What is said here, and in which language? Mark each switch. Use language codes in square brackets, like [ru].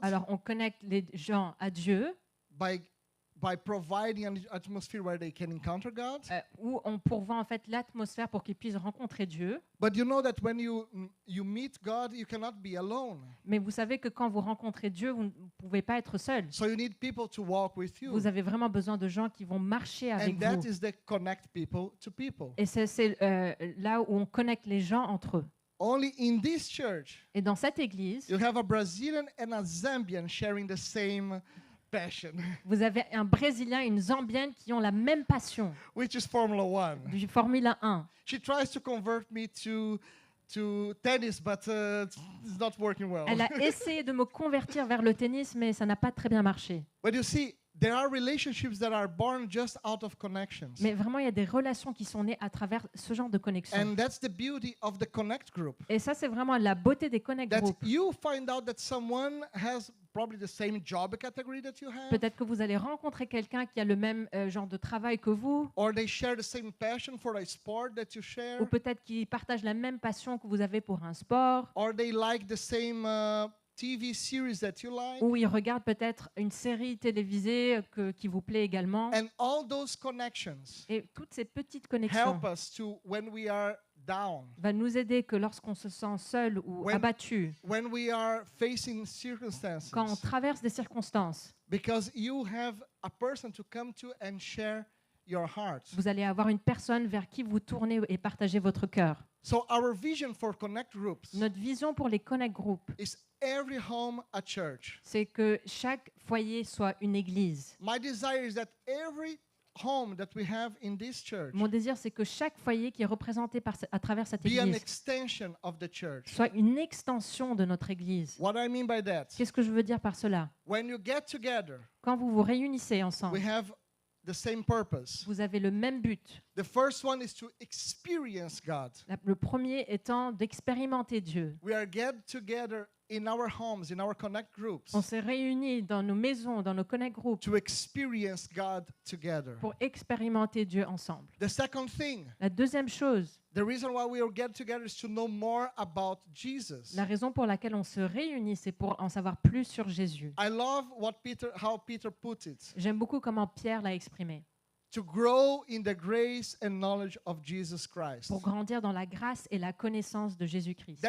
[fr] Alors, on connecte les gens à Dieu, [en] by providing an atmosphere where they can encounter God. [fr] où on pourvoit en fait l'atmosphère pour qu'ils puissent rencontrer Dieu. [en] But you know that when you meet God, you cannot be alone. [fr] Mais vous savez que quand vous rencontrez Dieu, vous ne pouvez pas être seul. [en] So you need people to walk with you. [fr] Vous avez vraiment besoin de gens qui vont marcher avec [en] And that [fr] vous. [en] is the connect people to people. [fr] Et c'est là où on connecte les gens entre eux. [en] Only in this church, [fr] Et dans cette église, [en] you have a Brazilian and a Zambian sharing the same passion, [fr] vous avez un Brésilien et une Zambienne qui ont la même passion [en] which is Formula One. [fr] du Formule 1. [en] She tries to convert me to tennis, but it's not working well. [fr] Elle a essayé de me convertir vers le tennis, mais ça n'a pas très bien marché. [en] But you see, there are relationships that are born just out of connections. [fr] Mais vraiment, il y a des relations qui sont nées à travers ce genre de connexion. [en] And that's the beauty of the connect group. [fr] Et ça, c'est vraiment la beauté des Connect [en] That [fr] Group. [en] you find out that someone has probably the same job category that you have, [fr] Peut-être que vous allez rencontrer quelqu'un qui a le même genre de travail que vous, [en] or they share the same passion for a sport that you share, [fr] ou peut-être qu'ils partagent la même passion que vous avez pour un sport, [en] or they like the same TV series that you like. [fr] ou ils regardent peut-être une série télévisée qui vous plaît également. [en] And all those connections [fr] Et toutes ces petites connexions [en] help us to, when we are down, [fr] vont nous aider que lorsqu'on se sent seul ou [en] When- [fr] abattu, [en] when we are facing circumstances, [fr] quand on traverse des circonstances, [en] because you have a person to come to and share your heart. [fr] vous allez avoir une personne vers qui vous tournez et partagez votre cœur. [en] So our vision for Connect Groups [fr] Notre vision pour les Connect Group, [en] is every home a church. [fr] c'est que chaque foyer soit une église. [en] My desire is that every home that we have in this church [fr] Mon désir, c'est que chaque foyer qui est représenté à travers cette [en] be an [fr] église [en] extension of the church. [fr] soit une extension de notre église. [en] What I mean by that, [fr] Qu'est-ce que je veux dire par cela? [en] when you get together, [fr] Quand vous vous réunissez ensemble, [en] we have the same purpose. [fr] vous avez le même but. [en] The first one is to experience God. [fr] Le premier étant d'expérimenter Dieu. [en] We are get together in our homes, in our Connect Groups, [fr] On s'est réunis dans nos maisons, dans nos Connect Groups, [en] to experience God together. [fr] pour expérimenter Dieu ensemble. [en] The second thing, [fr] La deuxième chose, [en] the reason why we are get together is to know more about Jesus. [fr] la raison pour laquelle on se réunit, c'est pour en savoir plus sur Jésus. [en] I love how Peter put it. [fr] J'aime beaucoup comment Pierre l'a exprimé. [en] To grow in the grace and knowledge of Jesus Christ. [fr] Pour grandir dans la grâce et la connaissance de Jésus-Christ.